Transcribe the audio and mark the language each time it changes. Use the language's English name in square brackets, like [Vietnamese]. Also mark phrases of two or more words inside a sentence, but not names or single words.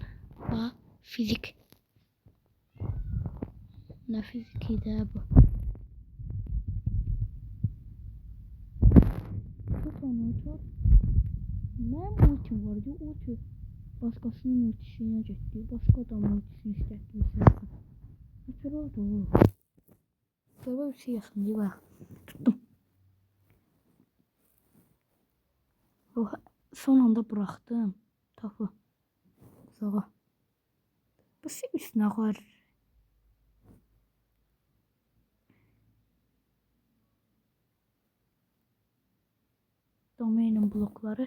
[Azerbaijani] Bax, fizik. Nə fiziki də bu? Tut onu, tut. Mənim ultim var, ulti. Başqasının ultisine getdi. Başqa adamın ultisini istətdim sənsən. Nəsə oldu? [Turkish] Böyle bir şey yaşandı bax. Tuttum. Son anda bıraktım. Topu. Uzağa. Bu üstüne var. Domainin blokları.